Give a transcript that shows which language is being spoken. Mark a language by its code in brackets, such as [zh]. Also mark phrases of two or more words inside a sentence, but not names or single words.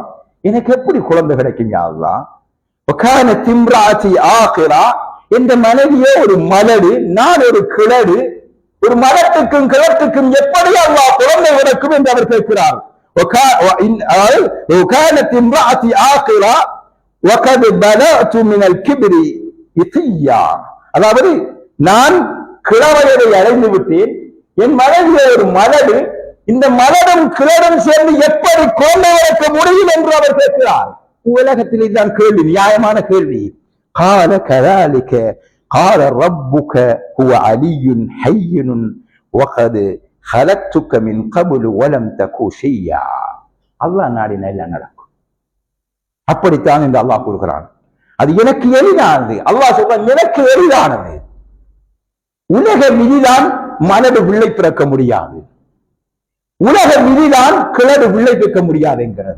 [ta] எனக்கு எப்படி குழந்தை கிடைக்கும் [ar] يا الله? وكانت امرأتي عاقرا. [ta] என்ற மனைவியே ஒரு மலடு, நான் ஒரு கிழடு, ஒரு மரத்துக்கும் கிழட்டுக்கும் எப்படி அல்லாஹ் குழந்தை கிடைக்கும் என்று அவர் கேட்கிறார். [ar] وكانت امرأتي عاقرا وقد بلغت من الكبر عتيا. [ta] அதாவது நான் கிழவயதை அடைந்து விட்டேன், என் மனைவியே ஒரு மலடு, இந்த மலடும் கிழடும் சேர்ந்து எப்படி குழந்தை வளர்க்க முடியும் என்று அவர் கேட்கிறார். உலகத்தில் இதுதான் கேள்வி, நியாயமான கேள்வி. [ar] قال كذلك قال ربك هو علي حين وقد خلقتك من قبل ولم تك شيئا. [ta] அல்லாஹ் நாடினா எல்லாம் நடக்கும். அப்படித்தான் என்று அல்லாஹ் கூறுகிறான். அது எனக்கு எளிதானது. அல்லாஹ் சொல்றான், எனக்கு எளிதானது. உலக விதிதான் மலடு பிள்ளை பிறக்க முடியாது, உலக விதிதான் கிழடு பிள்ளை பிறக்க முடியாது என்கிறது.